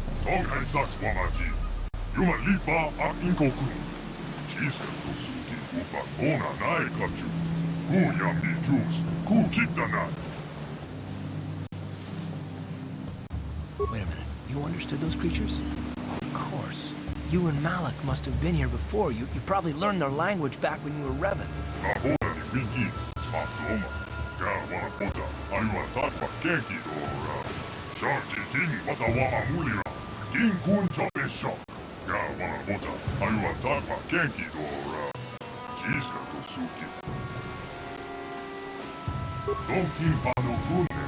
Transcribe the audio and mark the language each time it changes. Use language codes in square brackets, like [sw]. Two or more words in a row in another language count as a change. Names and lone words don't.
[en] Tonghay Saks Wamaji. Yuma Lipa Ak Inkoku. Chiska to Suki Kupa Mona Nai Kachu. Ku Yami Juice. Ku Chitana. Wait a minute. You understood those creatures? Of course. You and Malik must have been here before. You probably learned their language back when you were Revan. Ahora ni Winky. Smatoma. Ka wana pota. Ayua takpa kenki dora. Sharti king wata wama mulira. King kun chope shok. Ka wana pota. Ayua takpa kenki dora. Chiska to Suki. Donkin pano kunne.